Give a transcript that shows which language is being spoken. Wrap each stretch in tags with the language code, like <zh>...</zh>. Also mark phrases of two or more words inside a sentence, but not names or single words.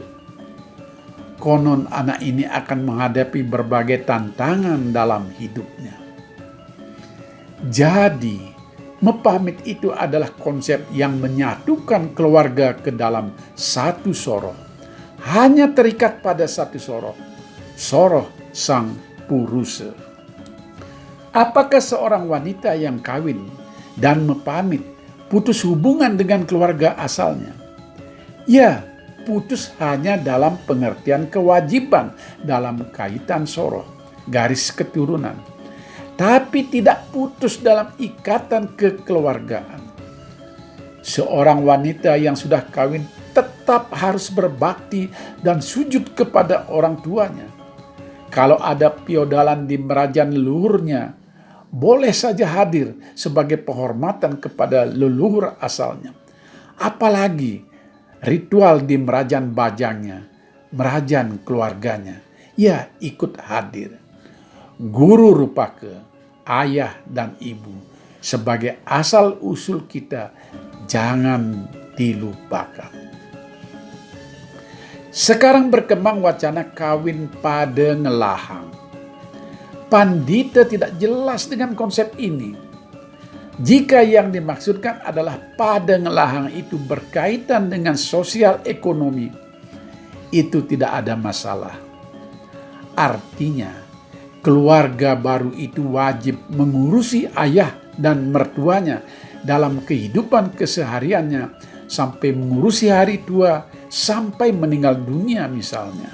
<id>Konon anak ini akan menghadapi berbagai tantangan dalam hidupnya. Jadi, mepamit itu adalah konsep yang menyatukan keluarga ke dalam satu soroh. Hanya terikat pada satu soroh,</id> <ban>soroh sang puruse.</ban> <id>Apakah seorang wanita yang kawin dan mepamit putus hubungan dengan keluarga asalnya? Ya, putus hanya dalam pengertian kewajiban dalam kaitan soroh, garis keturunan. Tapi tidak putus dalam ikatan kekeluargaan. Seorang wanita yang sudah kawin tetap harus berbakti dan sujud kepada orang tuanya. Kalau ada piodalan di merajan leluhurnya, boleh saja hadir sebagai penghormatan kepada leluhur asalnya. Apalagi ritual di merajan bajangnya, merajan keluarganya, ya ikut hadir. Guru rupake, ayah dan ibu, sebagai asal-usul kita jangan dilupakan. Sekarang berkembang wacana kawin</id> <ban>pada ngelahang.</ban> <id>Pandita tidak jelas dengan konsep ini. Jika yang dimaksudkan adalah</id> <ban>pada ngelahang</ban> <id>itu berkaitan dengan sosial ekonomi, itu tidak ada masalah. Artinya, keluarga baru itu wajib mengurusi ayah dan mertuanya dalam kehidupan kesehariannya sampai mengurusi hari tua sampai meninggal dunia misalnya.</id>